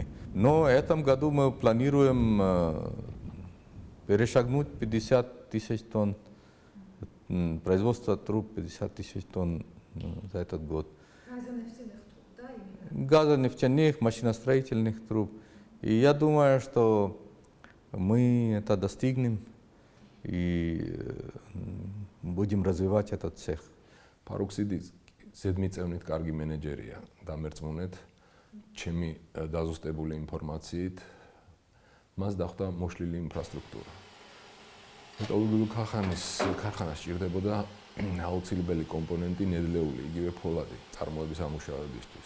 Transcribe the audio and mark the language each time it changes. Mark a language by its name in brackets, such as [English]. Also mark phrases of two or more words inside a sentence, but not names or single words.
[Russian] Но в этом году мы планируем перешагнуть 50 тысяч тонн, производство труб 50 тысяч тонн за этот год. Газонефтяных, машиностроительных труб. И я думаю, что мы это достигнем и будем развивать этот цех. [Georgian] Паруксиდის ზედმიწევნით კარგი მენეჯერია დამერწმუნეთ ჩემი დაზუსტებული ინფორმაციით მას დახვდა მოშლილი ინფრასტრუქტურა. მეტალურგიული ქარხანა სჭირდებოდა აუცილებელი კომპონენტი ნედლეული, იგივე ფოლადი წარმოების ამუშავებისთვის.